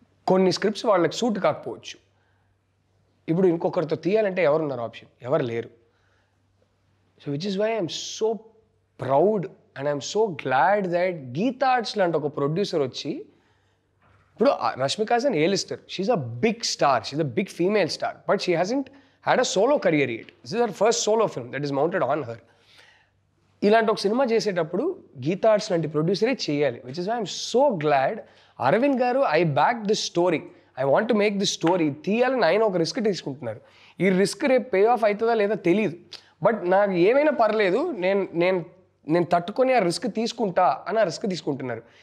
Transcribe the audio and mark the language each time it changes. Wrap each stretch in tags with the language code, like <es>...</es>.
<te>కొన్ని స్క్రిప్ట్స్ వాళ్ళకి సూట్ కాకపోవచ్చు. ఇప్పుడు ఇంకొకరితో తీయాలంటే ఎవరున్నారు ఆప్షన్? ఎవరు లేరు.</te> <en>so which is why I'm so proud and I'm so glad that Geetha Arts</en> <te>లాంటి ఒక ప్రొడ్యూసర్ వచ్చి, ఇప్పుడు</te> <en>Rashmika is an A-lister, she's a big star, she's a big female star, but she hasn't had a solo career yet. This is her first solo film that is mounted on her.</en> <te>ఇలాంటి ఒక cinema చేసేటప్పుడు Gita arts లాంటి ప్రొడ్యూసరే చేయాలి.</te> <en>which is why I'm so glad Aravind garu I back this story, I want to make this story</en> <te>తీయాలని ఆయన ఒక risk తీసుకుంటున్నారు. ఈ రిస్క్ రేపు పే ఆఫ్ అవుతుందా లేదా తెలియదు, బట్ నాకు ఏమైనా పర్లేదు, నేను తట్టుకొని ఆ రిస్క్ తీసుకుంటా అని ఆ రిస్క్ తీసుకుంటున్నారు.</te>